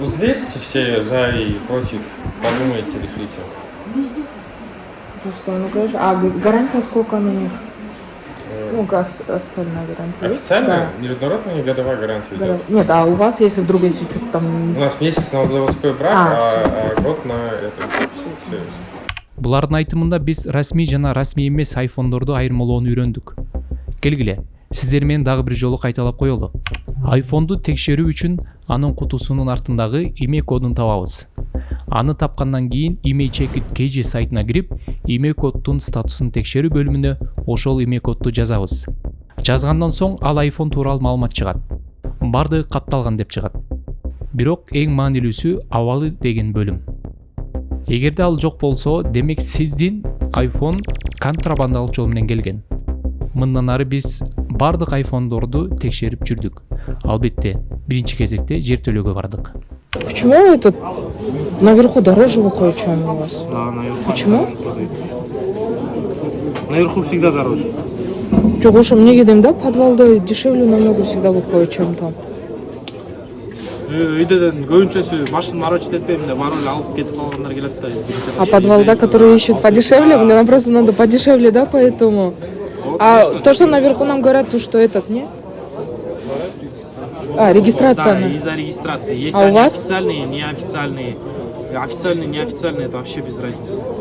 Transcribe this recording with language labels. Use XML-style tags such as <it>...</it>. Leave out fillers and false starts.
<ru>Взвесьте все за и против, подумайте, решите. Просто, конечно. А гарантия сколько на них? Официальная гарантия. Официальная? Международная годовая гарантия идет. Нет, а у вас, если вдруг если что-то там... У нас месяц на заводской брак, а год на это. Все.</ru> <ky>Булардын айтымында биз расмий жана расмий эмес айфондорду айырмалоону үйрөндүк. Келгиле, сиздер менен дагы бир жолу кайталап коелу. Айфонду текшерүү үчүн анын кутусунун артындагы имей кодун табабыз. Аны тапкандан кийин eMake.eg сайтына кирип, имей коддун статусун текшерүү бөлүмүнө ошол имей кодду жазабыз. Жазгандан соң ал айфон тууралуу маалымат чыгат. Бардыгы катталган деп чыгат. Бирок эң маанилүүсү абалы деген бөлүм. Эгерде ал жок болсо, демек сиздин айфон контрабандалык жол менен келген. мындан ары биз бардык айфондорду текшерип жүрдүк. Албетте, биринчи кезекте жер төлөөгө бардык.</ky> <ru>Почему этот наверху дороже выходит, чем у вас? Да, наверху. Почему? Наверху всегда дороже.</ru> <ky>Жоқ, ошо эмнеге дейм да, подвалда</ky> <ru>дешевле намного всегда выходит, чем там.</ru> <ky>Үйден көбүнчөсү башын морочить этпейм да, барып эле алып кетип калгандар келет да.</ky> <ru>А подвалда, которые ищут подешевле, мне просто надо подешевле, да, поэтому. А то, что наверху нам говорят, то, что этот, не? А, регистрация. Да, из-за регистрации. Есть А у вас? официальные, неофициальные. Официальные, неофициальные, это вообще без разницы.</ru>